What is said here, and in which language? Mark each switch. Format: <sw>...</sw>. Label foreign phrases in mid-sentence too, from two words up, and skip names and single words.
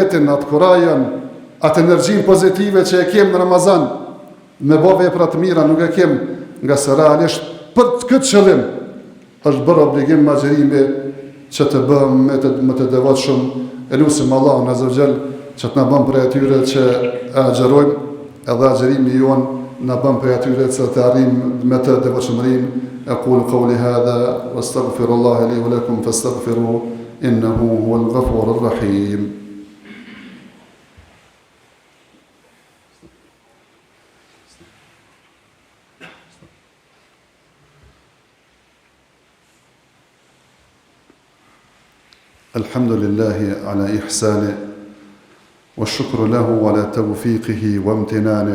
<sq>Atë vullnetin, atë kurajën, atë energjinë pozitive që e kem në Ramazan, me bë vepra të mira, nuk e kem, nga se realisht për këtë qëllim është bërë obligim agjerimi që të bëhem më të devotshëm. Elusim Allahun</sq> <ar>عز وجل</ar> <sq>që të na bën prej atyre që agjerojmë, edhe agjerimi jon na bën prej atyre që të arrijmë me të devotshmërinë.</sq> <ar>أقول قولي هذا واستغفر الله لي ولكم فاستغفروه إنه هو الغفور الرحيم. الحمد لله على إحسانه والشكر له على توفيقه وامتنانه</ar>